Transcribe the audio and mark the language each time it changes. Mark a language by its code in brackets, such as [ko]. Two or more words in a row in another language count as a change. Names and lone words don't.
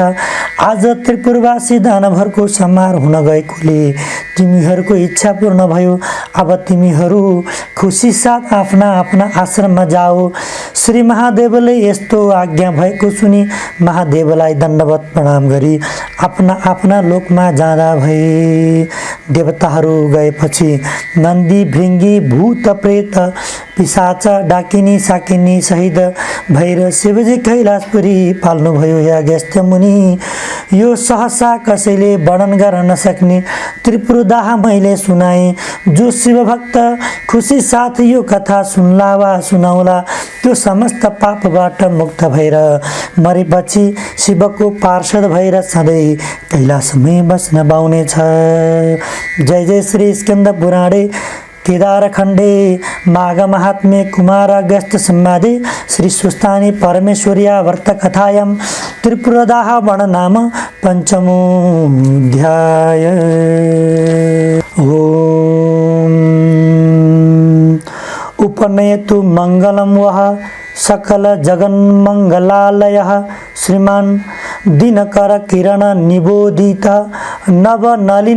[ne] आज त्रिपुरवासी दानवहरूको संहार हुन गएकोले तिमीहरूको इच्छा पूर्ण भयो। अब तिमीहरू खुसी साथ आफ्ना आफ्ना आश्रममा जाओ। श्री महादेवले यस्तो आज्ञा भएको सुनि महादेवलाई दण्डवत प्रणाम गरी आफ्ना आफ्ना लोकमा जाँदा भए। देवताहरू गएपछि नन्दी, भृङ्गी, भूत, प्रेत, पिशाच, डाकिनी, साकिनी सहित भएर शिवजी कैलाशपुरी पाल्नुभयो। या अगस्त्य मुनि, यो सहसा कसैले वर्णन गर्न नसक्ने त्रिपुरदाह मैले सुनाएँ। जो शिवभक्त खुसी साथ यो कथा सुन्ला वा सुनाउला त्यो समस्त पापबाट मुक्त भएर मरेपछि शिवको पार्षद भएर सधैँ कैलाशमै बस्न पाउनेछ। [sa] जय जय श्री स्कन्द पुराणे केदारखण्डे माघ महात्म्ये कुमार अगस्त्य संवादे श्री सुस्तानी परमेश्वर्या व्रत कथायां त्रिपुरदाह वर्णनाम पंचमोऽध्याय। ओम उपनयतु मंगलम वह सकल जगन्मंगलालयः श्रीमान दिनकर किरण निबोधित नव नलिन